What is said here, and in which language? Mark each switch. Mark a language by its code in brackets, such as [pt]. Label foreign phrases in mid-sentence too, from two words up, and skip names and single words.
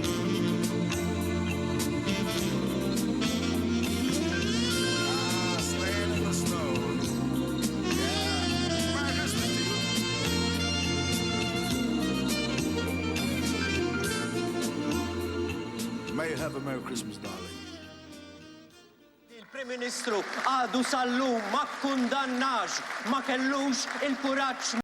[en] Sleighing in the snow. Yeah. Merry Christmas to you. May you have a Merry Christmas, darling. [mt] Il-Prim Ministru għadu sal-lum ma kkundannax, ma kellux il-kuraġġ